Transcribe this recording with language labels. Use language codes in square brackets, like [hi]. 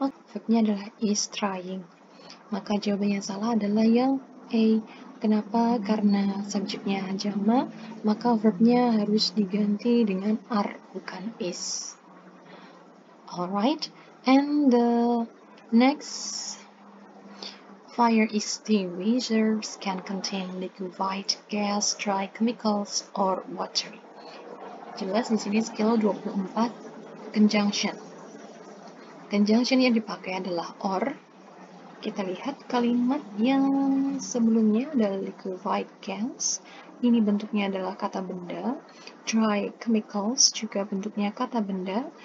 [id] Verbnya adalah is trying. Maka jawaban yang salah adalah yang A. Kenapa? Karena subjeknya jamak, maka verbnya harus diganti dengan are, bukan is. [en] Alright, and the next, fire extinguishers can contain liquefied gas, dry chemicals, or water. [id] Jelas di sini skill 24 conjunction. Conjunction yang dipakai adalah or. Kita lihat kalimat yang sebelumnya adalah liquefied gas. Ini bentuknya adalah kata benda. Dry chemicals juga bentuknya kata benda.